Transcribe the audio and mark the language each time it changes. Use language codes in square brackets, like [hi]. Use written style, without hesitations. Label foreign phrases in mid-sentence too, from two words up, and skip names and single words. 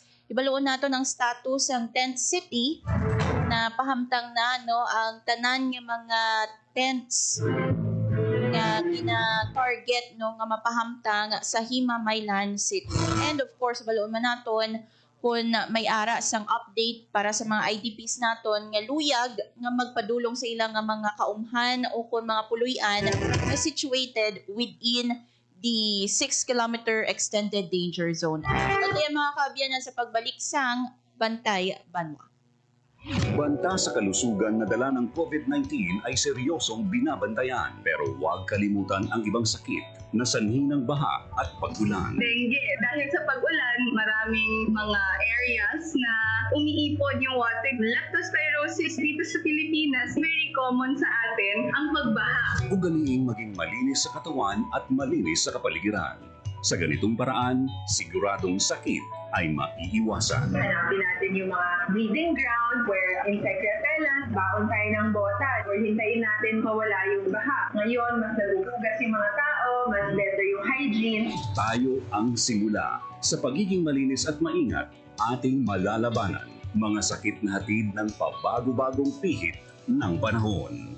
[hil] Ibaluon nato ng status ang tent city na pahamtang na no ang tanan nga mga tents nga gina-target no nga mapahamtang sa Himamaylan City. [en] And of course, [hil] baluon man naton kung may ara sang update para sa mga IDPs naton nga luyag nga magpadulong sa ilang nga mga kaumhan o kung mga puluyan na [en] situated within the 6-kilometer extended danger zone. [hil] At mga kaabyanan sa pagbalik sang Bantay, Banwa. [tl] Banta sa kalusugan na dala ng COVID-19 ay seryosong binabantayan. Pero huwag kalimutan ang ibang sakit na sanhi ng baha at pag-ulan. Dengue. Dahil sa pag-ulan, maraming mga areas na umiipon yung water. Leptospirosis dito sa Pilipinas, [en] very common [tl] sa atin ang pagbaha. Ugaliing maging malinis sa katawan at malinis sa kapaligiran. Sa ganitong paraan, siguradong sakit ay maiiwasan. Hanapin natin yung mga [en] breeding ground where insect repellent, [tl] baon tayo ng bota, or hintayin natin mawala yung baha. Ngayon, mas nagugugas yung mga tao, mas better yung hygiene. Tayo ang simula. Sa pagiging malinis at maingat, ating malalabanan mga sakit na hatid ng pabago-bagong pihit ng panahon.